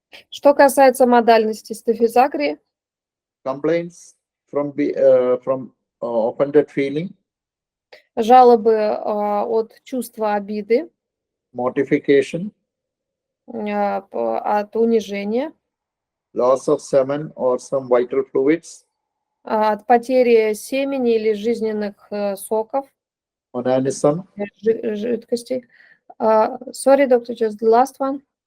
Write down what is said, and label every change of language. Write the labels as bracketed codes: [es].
[ru] Что касается модальности Стафизагрии, [en] Complaints from offended feeling, [ru] жалобы от чувства обиды, [en] mortification, [ru] от унижения, [en] loss of semen or some vital fluids, [ru] от потери семени или жизненных соков, [en] onanism. [ru] Жидкостей. [en] Sorry, doctor, just the last one.